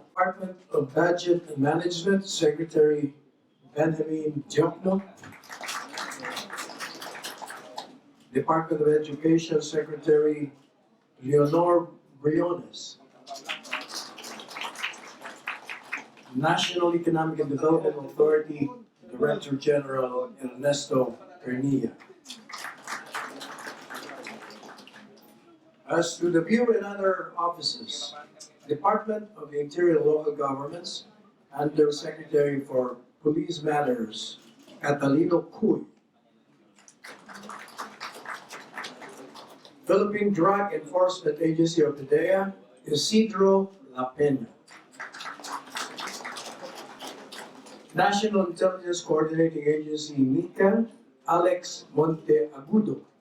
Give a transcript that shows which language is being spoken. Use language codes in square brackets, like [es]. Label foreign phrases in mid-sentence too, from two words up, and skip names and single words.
[en] Department of Budget and Management, Secretary Benjamin Diokno. Department of Education, Secretary Leonor Briones. National Economic and Development Authority, Director General Ernesto Pernilla. As to the Bureau and other offices, Department of the Interior and Local Governments, Under Secretary for Police Matters, Catalino Cuy. Philippine Drug Enforcement Agency of PDEA, Isidro La Peña. National Intelligence Coordinating Agency, NICA, Alex Monteagudo.